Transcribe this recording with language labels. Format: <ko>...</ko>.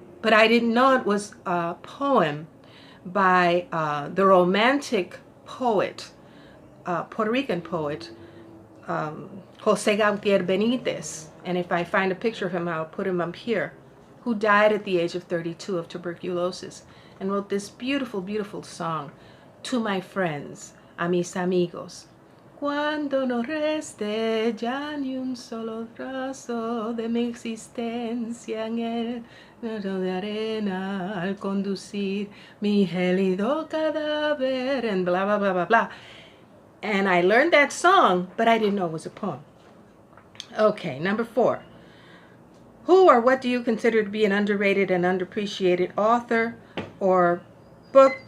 <en>But I didn't know it was a poem by the Romantic poet, Puerto Rican poet, Jose Gautier Benitez. And if I find a picture of him, I'll put him up here, who died at the age of 32 of tuberculosis and wrote this beautiful, beautiful song, To My Friends,</en> <es>a mis amigos. Cuando no reste ya ni un solo trazo de mi existencia en el nido de arena al conducir mi gélido cadáver,</es> <en>and blah, blah, blah, blah, blah. And I learned that song, but I didn't know it was a poem. Okay, number 4. Who or what do you consider to be an underrated and underappreciated author or book?</en>